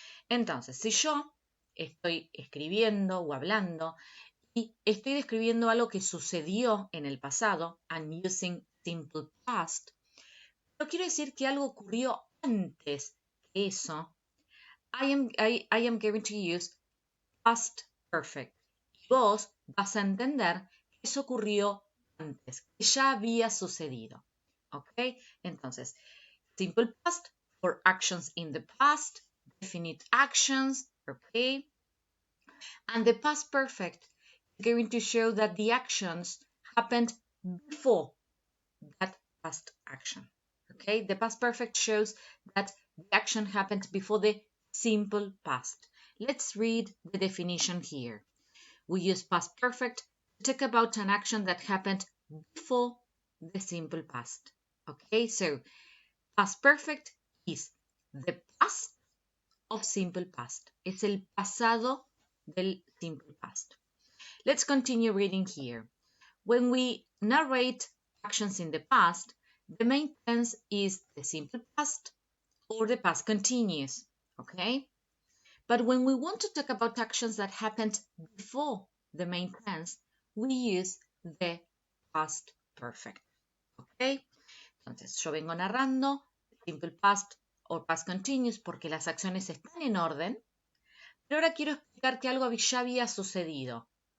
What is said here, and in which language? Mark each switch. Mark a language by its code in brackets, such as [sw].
[es] Entonces, si yo estoy escribiendo o hablando y estoy describiendo algo que sucedió en el pasado, [en] I'm using simple past, [es] pero quiero decir que algo ocurrió antes que eso, [en] I am going to use past perfect. [es] Y vos vas a entender que eso ocurrió antes, que ya había sucedido. ¿Ok? [en] Entonces, simple past for actions in the past, definite actions, okay? And the past perfect is going to show that the actions happened before that past action. Okay, the past perfect shows that the action happened before the simple past. Let's read the definition here. We use past perfect to talk about an action that happened before the simple past. Okay, so past perfect is the past of simple past. [es] Es el pasado del simple past. [en] Let's continue reading here. When we narrate actions in the past, the main tense is the simple past or the past continuous, okay? But when we want to talk about actions that happened before the main tense, we use the past perfect, okay? [es] Entonces, yo vengo narrando simple past o past continuous porque las acciones están en orden, pero ahora quiero explicar que algo ya había sucedido.